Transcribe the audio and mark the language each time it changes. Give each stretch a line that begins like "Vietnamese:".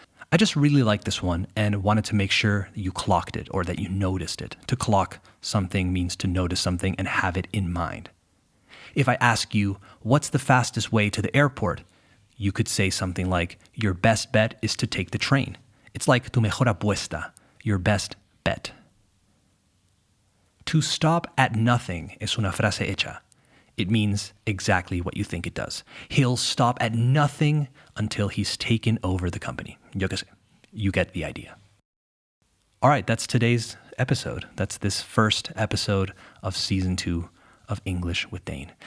English: I just really like this one and wanted to make sure you clocked it or that you noticed it. To clock something means to notice something and have it in mind. If I ask you, what's the fastest way to the airport? You could say something like, your best bet is to take the train. It's like
Spanish: tu mejor apuesta,
English: your best bet. To stop at nothing
Spanish: es una frase hecha.
English: It means exactly what you think it does. He'll stop at nothing until he's taken over the company.
Spanish: Yo qué sé.
English: You get the idea. All right, that's today's episode. That's this first episode of season 2 of English with Dane.